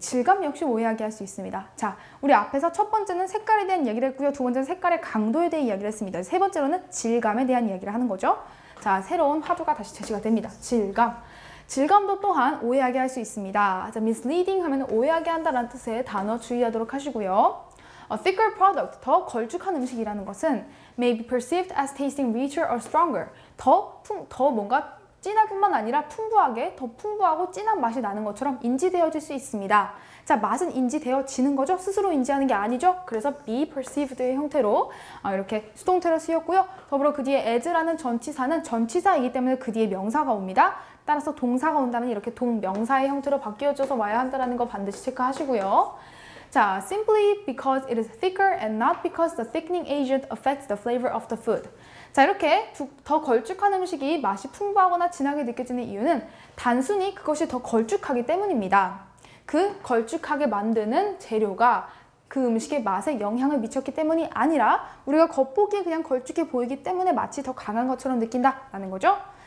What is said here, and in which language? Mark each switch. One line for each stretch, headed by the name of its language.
Korean: 질감 역시 오해하게 할 수 있습니다. 자, 우리 앞에서 첫 번째는 색깔에 대한 이야기를 했고요. 두 번째는 색깔의 강도에 대해 이야기를 했습니다. 세 번째로는 질감에 대한 이야기를 하는 거죠. 자, 새로운 화두가 다시 제시가 됩니다. 질감. 질감도 또한 오해하게 할 수 있습니다. 자, misleading 하면 오해하게 한다는 뜻의 단어 주의하도록 하시고요.
English: A thicker product,
Korean: 더 걸쭉한 음식이라는 것은
English: may be perceived as tasting richer or stronger.
Korean: 더 뭔가 진할뿐만 아니라 더 풍부하고 진한 맛이 나는 것처럼 인지되어질 수 있습니다. 자, 맛은 인지되어지는 거죠. 스스로 인지하는 게 아니죠. 그래서 be perceived의 형태로 이렇게 수동태로 쓰였고요. 더불어 그 뒤에 as라는 전치사는 전치사이기 때문에 그 뒤에 명사가 옵니다. 따라서 동사가 온다면 이렇게 동명사의 형태로 바뀌어져서 와야 한다는 거 반드시 체크하시고요.
English: 자, simply because it is thicker and not because the thickening agent affects the flavor of the food.
Korean: 자, 이렇게 더 걸쭉한 음식이 맛이 풍부하거나 진하게 느껴지는 이유는 단순히 그것이 더 걸쭉하기 때문입니다. 그 걸쭉하게 만드는 재료가 그 음식의 맛에 영향을 미쳤기 때문이 아니라 우리가 겉보기에 그냥 걸쭉해 보이기 때문에 마치 더 강한 것처럼 느낀다라는 거죠.